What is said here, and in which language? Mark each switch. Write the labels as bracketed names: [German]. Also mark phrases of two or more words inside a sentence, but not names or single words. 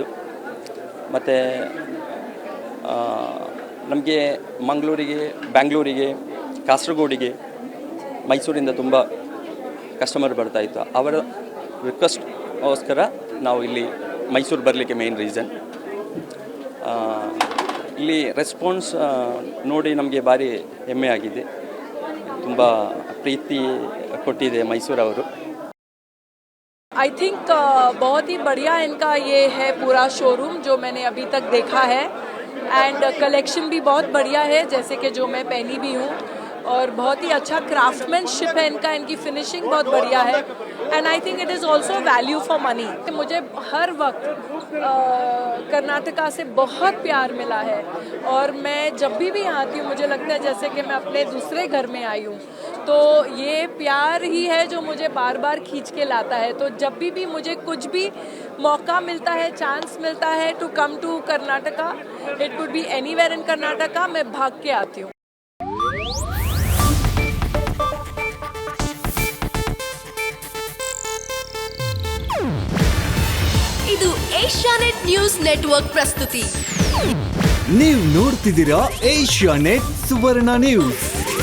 [Kannada] ಮತ್ತು ನಮಗೆ ಮಂಗಳೂರಿಗೆ, ಬ್ಯಾಂಗ್ಳೂರಿಗೆ, ಕಾಸರಗೋಡಿಗೆ, ಮೈಸೂರಿಂದ ತುಂಬ ಕಸ್ಟಮರ್ ಬರ್ತಾಯಿತ್ತು. ಅವರ ರಿಕ್ವೆಸ್ಟ್ಗೋಸ್ಕರ ನಾವು ಇಲ್ಲಿ ಮೈಸೂರು ಬರಲಿಕ್ಕೆ [English] main reason. [Kannada] ಇಲ್ಲಿ ರೆಸ್ಪಾನ್ಸ್ ನೋಡಿ ನಮಗೆ ಭಾರಿ ಹೆಮ್ಮೆ ಆಗಿದೆ. ತುಂಬ ಪ್ರೀತಿ ಕೊಟ್ಟಿದೆ ಮೈಸೂರವರು. [English] I think [Hindi] बहुत ही बढ़िया इनका ये है पूरा शोरूम जो मैंने अभी तक देखा है. एंड कलेक्शन भी बहुत बढ़िया है जैसे कि जो मैं पहनी भी हूँ. और बहुत ही अच्छा क्राफ्टमैनशिप है इनका, इनकी फिनिशिंग बहुत बढ़िया है. [English] and I think it is also value for money. [Hindi] मुझे हर वक्त कर्नाटका से बहुत प्यार मिला है और मैं जब भी यहाँ आती हूँ मुझे लगता है जैसे कि मैं अपने दूसरे घर में आई हूँ. तो ये प्यार ही है जो मुझे बार बार खींच के लाता है. तो जब भी मुझे कुछ भी मौका मिलता है, चांस मिलता है [English] to come to Karnataka, it could be anywhere in Karnataka, [Hindi] मैं भाग के आती हूँ. [Kannada] ಇದು ಏಷ್ಯಾನೆಟ್ ನ್ಯೂಸ್ ನೆಟ್ವರ್ಕ್ ಪ್ರಸ್ತುತಿ. ನೀವು ನೋಡ್ತಿದ್ದೀರಾ ಏಷ್ಯಾನೆಟ್ ಸುವರ್ಣ ನ್ಯೂಸ್.